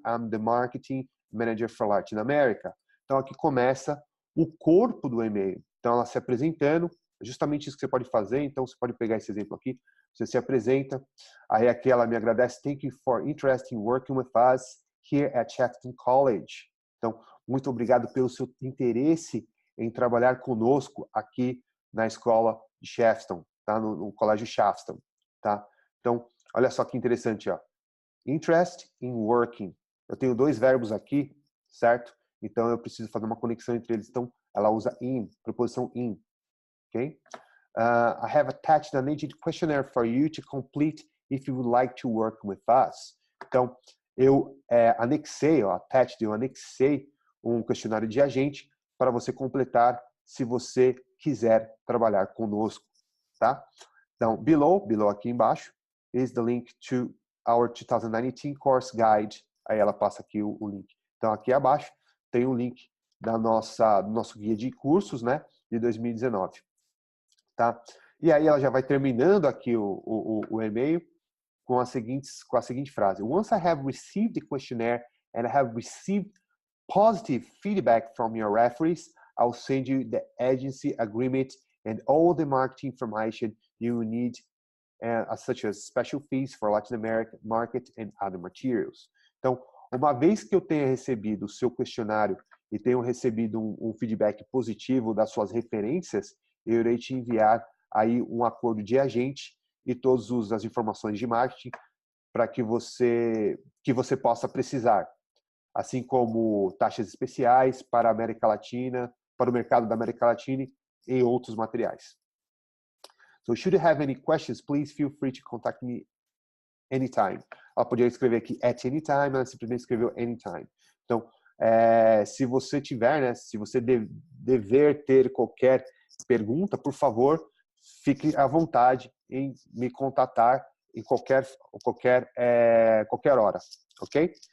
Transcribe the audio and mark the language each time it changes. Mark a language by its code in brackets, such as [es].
[en] I'm the Marketing Manager for Latin America. [pt] Então, aqui começa o corpo do e-mail. Então, ela se apresentando, justamente isso que você pode fazer. Então, você pode pegar esse exemplo aqui. Você se apresenta. Aí aqui ela me agradece. [en] Thank you for interest in working with us here at Shafton College. [pt] Então, muito obrigado pelo seu interesse em trabalhar conosco aqui na escola de Shafton, tá? No Colégio Shafton, tá? Então, olha só que interessante, ó. [en] Interest in working. [pt] Eu tenho 2 verbos aqui, certo? Então, eu preciso fazer uma conexão entre eles. Então, ela usa in, preposição in, ok? [en] I have attached an agent questionnaire for you to complete if you would like to work with us. [pt] Então, eu anexei, eu anexei um questionário de agente para você completar se você quiser trabalhar conosco, tá? Então, [en] below [pt] aqui embaixo, [en] is the link to our 2019 course guide. [pt] Aí ela passa aqui o link. Então, aqui abaixo tem o link do nosso guia de cursos, né, de 2019, tá? E aí ela já vai terminando aqui o e-mail com a seguinte frase: [en] Once I have received the questionnaire and I have received positive feedback from your referees, I'll send you the agency agreement and all the marketing information you need, such as special fees for Latin American market and other materials. [pt] Então, uma vez que eu tenha recebido o seu questionário e tenho recebido um feedback positivo das suas referências, eu irei te enviar aí um acordo de agente e todas as informações de marketing para que você possa precisar, assim como taxas especiais para a América Latina, para o mercado da América Latina e outros materiais. [en] So, should you have any questions, please feel free to contact me anytime. [pt] Ela poderia escrever aqui [en] at any time, [pt] ela simplesmente escreveu anytime. Então, se você tiver, né, se você dever ter qualquer pergunta, por favor, fique à vontade em me contatar em qualquer hora, ok?